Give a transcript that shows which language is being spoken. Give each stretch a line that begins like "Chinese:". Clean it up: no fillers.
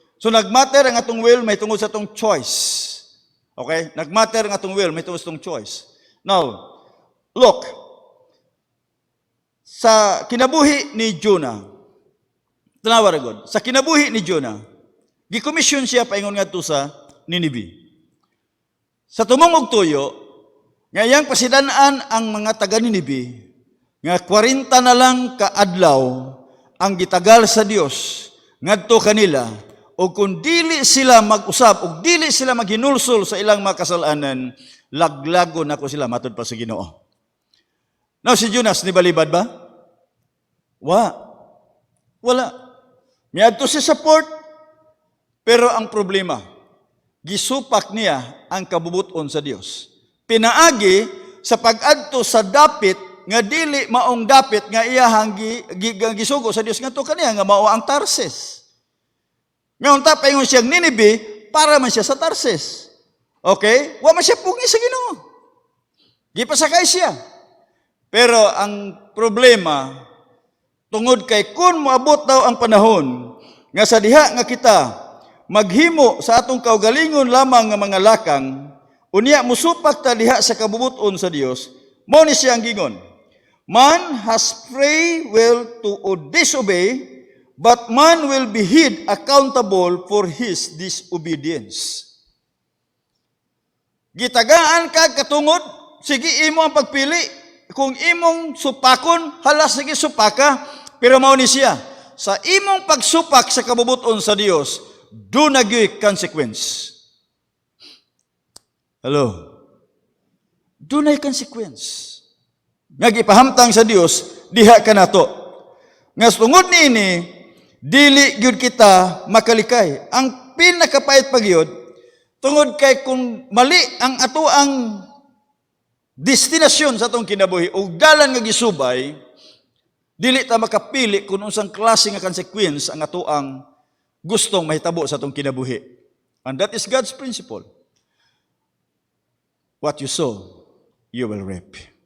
Cebuano: So nagmatter ang atong will may tungod sa atong choice. Okay? Nagmatter ang atong will may tungod sa atong choice.
English: Now, look,
Cebuano: sa kinabuhi ni Jonah, tanawa ra gud, sa kinabuhi ni Jonah, gikomisyon siya paingon ngadto sa Ninive. Sa tumong og tuyo, nga iyang pasidan-an ang mga taga Ninive, nga 40 na lang ka adlaw ang gitagal sa Dios ngadto kanila, o kung dili sila mag-usab ug dili sila maghinulsol sa ilang mga kasalanan, laglago nako sila matud pa sa Ginoo. Now si Jonas nibalibad ba? Wala. Miadto si support, pero ang problema, gisupak niya ang kabubuton sa Dios. Pinaagi sa pag-adto sa dapit nga dili maong dapit nga iyahang gisugo sa Dios ngadto kaniya nga mao ang Tarsis. Ngayon ta paingon siyang Ninive para man siya sa Tarsis. Okay? Wa man siya pugi sa Ginoo. Gipasakay siya. Pero ang problema, tungod kay kun moabot daw ang panahon nga sa diha nga kita maghimo sa atong kaugalingon lamang nga mga lakang, unya musupak ta diha sa kabubuton sa Dios, mao ni siyang gingon.
English: Man has free will to disobey, but man will be held accountable for his disobedience.
Cebuano: Gitagaan ka katungod, sige imo ang pagpili. Kung imong supakon, hala sige supaka, pero mao ni siya. Sa imong pagsupak sa kabubuton sa Dios, dunay gyud consequence. Hello. Dunay consequence. Nga gipahamtang sa Dios diha kanato. Nga tungod niini dili gyud kita makalikay. Ang pinakapait pa gyud tungod kay kung mali ang atoang destinasyon sa atong kinabuhi ug dalan nga gisubay, dili ta makapili kung unsang klase nga consequence ang atoang gustong mahitabo sa atong kinabuhi.
English: And that is God's principle. What you sow, you will reap.